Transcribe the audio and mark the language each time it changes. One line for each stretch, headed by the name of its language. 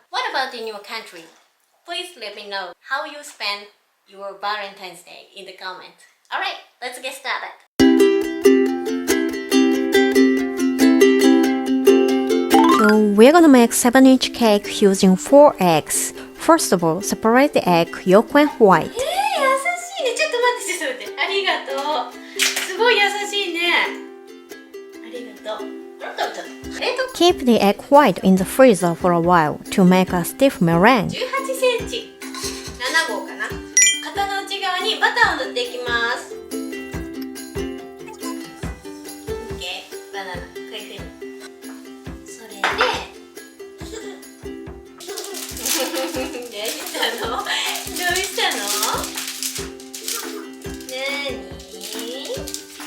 English: What about in your country? Please let me know how you spend your Valentine's Day in the comments. Alright, let's get started. So we're gonna make 7-inch cake using 4 eggs. First of all, separate the egg yolk and white.
Japanese: 優しいね。ちょっと待って。ありがとう。すごい優しいね。ありがとう。
English: Keep the egg white in the freezer for a while to make a stiff meringue.
Japanese: 18センチ。7号かな。型の内側にバターを塗っていきます。 OK。 バナナ。こういうふうに。それで。どうしたの？どうしたの？なに？